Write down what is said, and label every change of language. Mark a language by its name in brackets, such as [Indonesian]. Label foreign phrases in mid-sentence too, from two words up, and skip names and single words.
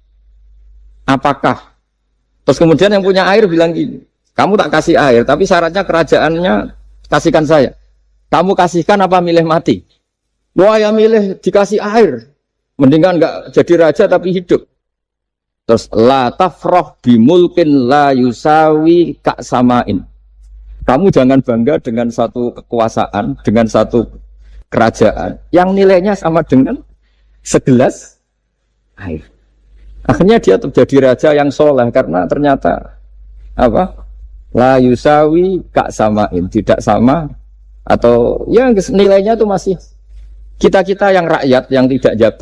[Indonesian] Apakah? Terus kemudian yang punya air bilang gini, kamu tak kasih air, tapi syaratnya kerajaannya kasihkan saya. Kamu kasihkan apa milih mati? Wah ya milih dikasih air. Mendingan enggak jadi raja tapi hidup. [Arabic] Terus لا تفرح بملك لا يساوي كأس ماء. [Indonesian] Kamu jangan bangga dengan satu kekuasaan, dengan satu kerajaan yang nilainya sama dengan segelas air. Akhirnya dia terjadi raja yang soleh karena ternyata apa? [Arabic] لا يساوي كأس ماء, [Indonesian] tidak sama atau ya nilainya itu masih kita yang rakyat yang tidak jabat.